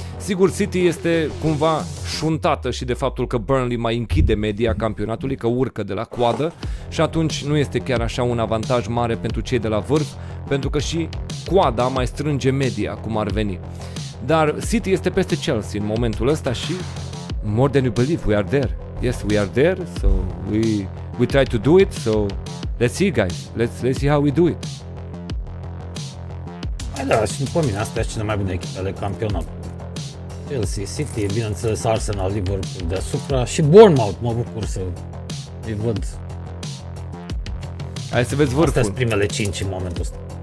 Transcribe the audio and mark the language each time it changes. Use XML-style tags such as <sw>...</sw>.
<ro>Sigur, City este cumva șuntată și de faptul că Burnley mai închide media campionatului, că urcă de la coadă și atunci nu este chiar așa un avantaj mare pentru cei de la vârf, pentru că și coada mai strânge media, cum ar veni. Dar City este peste Chelsea în momentul ăsta și</ro> <en>more than you believe, we are there. Yes, we are there, so we try to do it, so let's see, guys. Let's see how we do it.</en> <ro>Da, și după mine, astea sunt cele mai bune echipe ale campionatului. Chelsea, City, bineînțeles, Arsenal, Liverpool deasupra și Bournemouth, mă bucur să îi văd. Hai să vezi vârful. Astea sunt primele 5 în momentul ăsta.</ro>